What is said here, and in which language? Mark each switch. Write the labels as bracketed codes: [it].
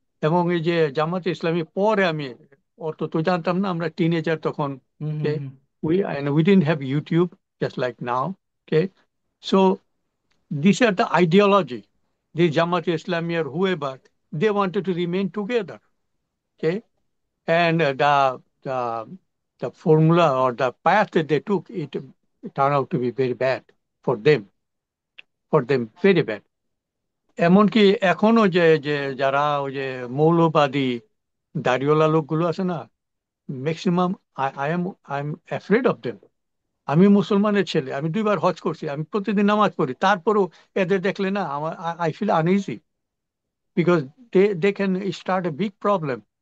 [bn] এবং এই যে জামাতে ইসলামী পরে আমি অত তো জানতাম না, আমরা টিনেজার তখন। হুম হুম [en] Okay? Hmm. We didn't have YouTube just like now. Okay, so these are the ideology. The Jamaat Islami or whoever, they wanted to remain together. Okay, and the the formula or the path that they took, it turned out to be very bad for them, very bad. [bn] এমনকি এখনো যে যে যারা ওই যে মৌলবাদী দাড়িওয়ালা লোকগুলো আছে না, maximum, [en] I am afraid of them. [bn] আমি মুসলমানের ছেলে, আমি 2বার হজ করছি, আমি প্রতিদিন নামাজ পড়ি, তারপরেও এদের দেখলে না আমার, [en] I feel uneasy, because they can start a big problem.